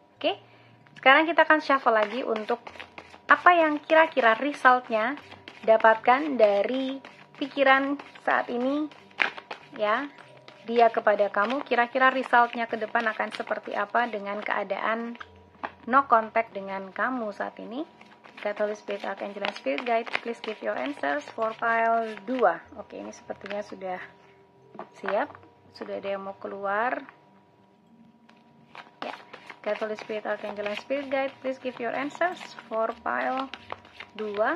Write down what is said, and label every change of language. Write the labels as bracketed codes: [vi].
[id] Oke, sekarang kita akan shuffle lagi untuk apa yang kira-kira resultnya dapatkan dari pikiran saat ini ya. Dia kepada kamu, kira-kira resultnya ke depan akan seperti apa dengan keadaan no contact dengan kamu saat ini. [en] God, Holy Spirit, Archangel, and Spirit Guide, please give your answers for file 2. [id] Oke, ini sepertinya sudah siap. Sudah ada yang mau keluar. Ya, [en] God, Holy Spirit, Archangel, and Spirit Guide, please give your answers for file 2.